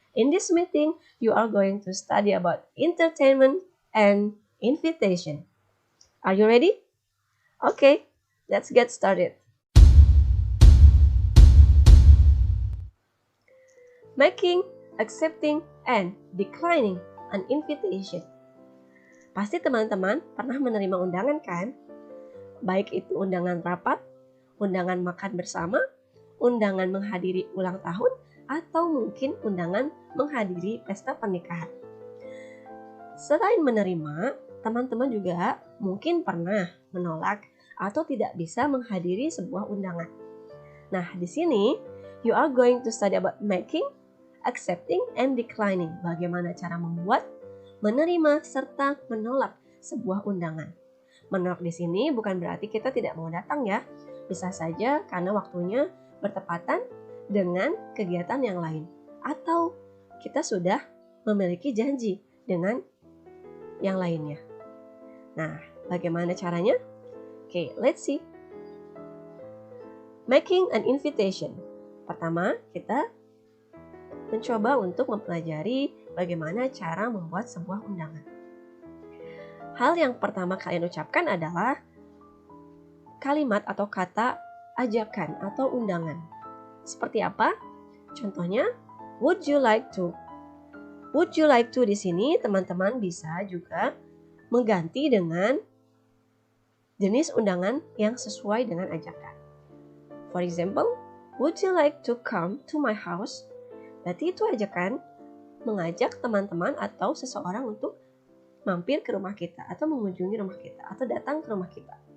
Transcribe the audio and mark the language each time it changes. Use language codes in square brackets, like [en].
[en] In this meeting, you are going to study about entertainment and invitation. Are you ready? Okay, let's get started. Making, accepting, and declining an invitation. [id] Pasti teman-teman pernah menerima undangan kan? Baik itu undangan rapat, undangan makan bersama, undangan menghadiri ulang tahun, atau mungkin undangan menghadiri pesta pernikahan. Selain menerima, teman-teman juga mungkin pernah menolak atau tidak bisa menghadiri sebuah undangan. Nah, di sini [en] you are going to study about making, accepting, and declining. [id] Bagaimana cara membuat, menerima, serta menolak sebuah undangan. Menolak di sini bukan berarti kita tidak mau datang ya. Bisa saja karena waktunya bertepatan dengan kegiatan yang lain. Atau kita sudah memiliki janji dengan yang lainnya. Nah, bagaimana caranya? [en] Okay, let's see. Making an invitation. [id] Pertama, kita mencoba untuk mempelajari bagaimana cara membuat sebuah undangan. Hal yang pertama kalian ucapkan adalah kalimat atau kata ajakan atau undangan. Seperti apa? [en] Contohnya, would you like to? Would you like to [id] di sini teman-teman bisa juga mengganti dengan jenis undangan yang sesuai dengan ajakan. [en] For example, would you like to come to my house? [id] Berarti itu ajakan mengajak teman-teman atau seseorang untuk mampir ke rumah kita atau mengunjungi rumah kita atau datang ke rumah kita.